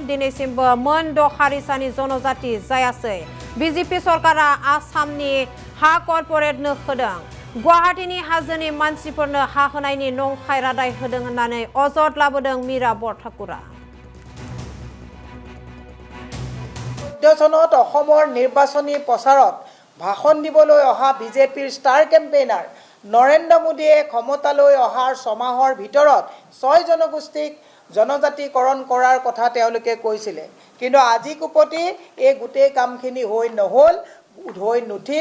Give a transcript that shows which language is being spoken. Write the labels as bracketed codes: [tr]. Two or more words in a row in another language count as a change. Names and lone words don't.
[brx] दिनैसिमबो मोन 6 हारिसानि जनजाति जायासै। BJP सरकारा आसामनि हा कर्परेटनो होदों। गुवाहाटीनि हाजोनि मानसिफोरनो हा होनायनि नंखाय रादाय होदों होननानै अजद लाबोदों मीरा बरठाकुरा। [as] 14 চনত অসমৰ নিৰ্বাচনী প্ৰচাৰত ভাষণ দিবলৈ অহা বিজেপিৰ [en] star campaigner [as] নৰেন্দ্ৰ মোদীয়ে ক্ষমতালৈ অহাৰ 6 মাহৰ ভিতৰত 6 জনগোষ্ঠীক জনজাতিকৰণ কৰাৰ কথা তেওঁলোকে কৈছিলে। কিন্তু আজি কুপতি এই গোটেই কামখিনি হৈ নুঠিল।